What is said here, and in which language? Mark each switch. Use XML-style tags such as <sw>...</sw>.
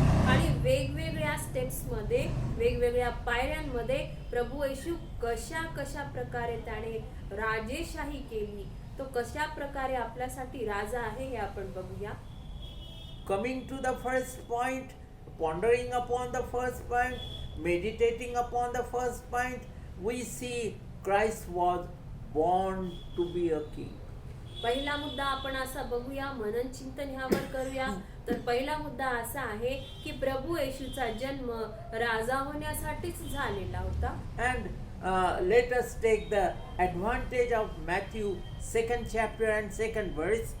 <mr>आणि वेगवेगळ्या स्टेप्समध्ये वेगवेगळ्या पायऱ्यांमध्ये प्रभू येशू कशा प्रकारे त्याने राजेशाही केली, तो कशा प्रकारे आपल्यासाठी राजा आहे हे आपण बघूया.</mr> <en>Coming to the first point, pondering upon the first point, meditating upon the first point, we see Christ was born to be a king.</en> <mr>पहिला मुद्दा आपण असा बघूया, मनन चिंतन ह्यावर करूया. तर पहिला मुद्दा असा आहे की प्रभू येशूचा जन्म राजा होण्यासाठीच झालेला होता.</mr> <en>And let us take the advantage of Matthew 2nd chapter and 2nd verse.</en>